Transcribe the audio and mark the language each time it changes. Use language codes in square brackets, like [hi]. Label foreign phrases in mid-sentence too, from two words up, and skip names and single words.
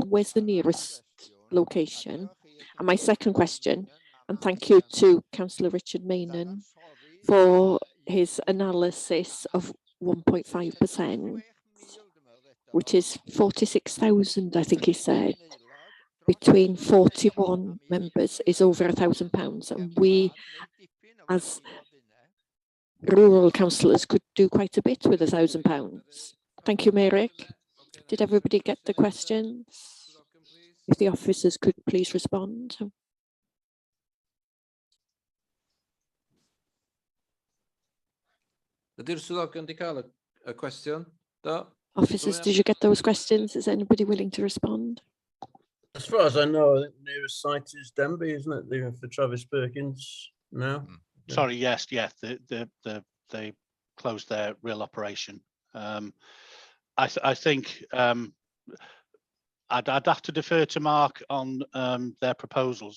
[en] Where's the nearest location? And my second question, and thank you to Councillor Richard Maynon for his analysis of 1.5%, which is 46,000, I think he said, between 41 members is over £1,000. And we, as rural councillors, could do quite a bit with £1,000. Thank you, Meirig. Did everybody get the questions? If the officers could please respond. [cy] Ydy'r swyddogion wedi cael y cwestiwn? Do? [en] Officers, did you get those questions? Is anybody willing to respond? As far as I know, I think the nearest site is Denby, isn't it? For Travis Perkins now. Sorry, yes, they closed their real operation. I think I'd have to defer to Mark on their proposals.